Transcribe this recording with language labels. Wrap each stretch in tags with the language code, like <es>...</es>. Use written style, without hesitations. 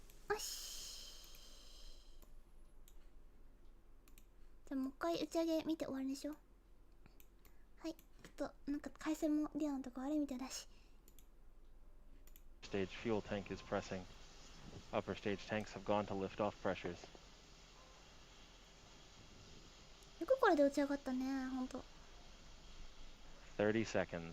<ja>よし。じゃあもう一回打ち上げ見て終わりにしよう。はい。ちょっとなんか回線もリアのとこ悪いみたいだし。</ja> <en>Stage fuel tank is pressing. Upper stage tanks have gone to lift-off pressures.</en> <ja>よくこれで打ち上がったね、ほんと。</ja> <en>30 seconds.</en>